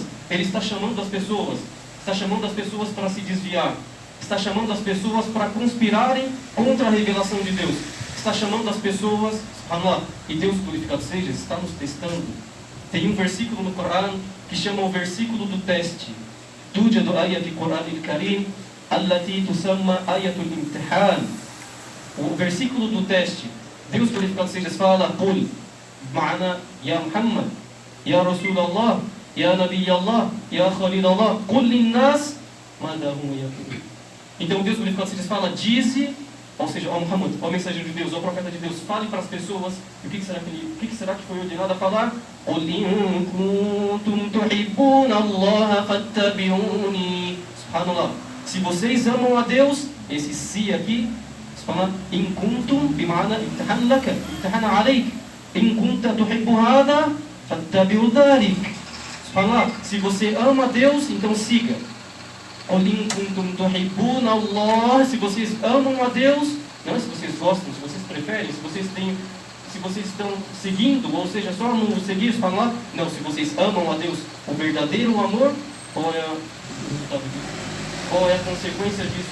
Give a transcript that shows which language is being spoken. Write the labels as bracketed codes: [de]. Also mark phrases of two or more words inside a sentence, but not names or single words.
[pt] Ele está chamando as pessoas. Está chamando as pessoas para se desviar. Está chamando as pessoas para conspirarem contra a revelação de Deus. Está chamando as pessoas, subhanallah, e Deus glorificado seja, está nos testando. Tem um versículo no Corão que chama o versículo do teste. [ar] توجد آية القرآن الكريم التي تسمى آية الامتحان. [pt] O versículo do teste. Deus glorificado seja fala: [ar] قل معناه يا محمد، يا رسول الله، يا نبي الله، يا خليل الله، قل للناس ماذا هم يقولون. [pt] Então Deus glorificado seja fala: dize, ou seja, ó Muhammad, ó mensageiro de Deus, ó profeta de Deus, fale para as pessoas. E o que será que foi ordenado a falar? [ar] قل إن كنتم تحبون الله فاتبعوني. Subhanallah. [pt] Se vocês amam a Deus, esse si aqui, [ar] سبحان الله، إن كنتم بمعنى امتحان لك، امتحان عليك. إن كنت تحب هذا فاتبع ذلك. Subhanallah. [pt] Se você ama a Deus, então siga. Se vocês amam a Deus, não é se vocês gostam, se vocês preferem, se vocês estão seguindo, ou seja, só no seguir, falar, não, se vocês amam a Deus, o verdadeiro amor, qual é a consequência disso?